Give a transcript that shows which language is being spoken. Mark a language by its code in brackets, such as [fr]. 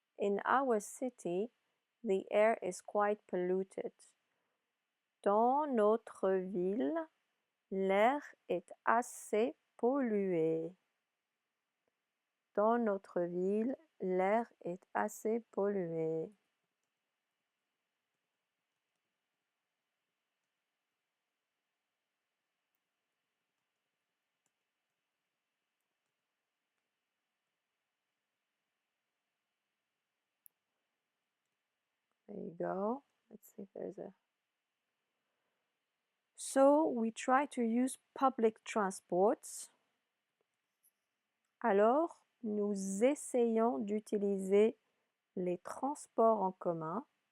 [en] In our city, the air is quite polluted. [fr] Dans notre ville, l'air est assez pollué. Dans notre ville, l'air est assez pollué. [en] There you go. Let's see if there's a... So, we try to use public transports. [fr] Alors, nous essayons d'utiliser les transports en commun.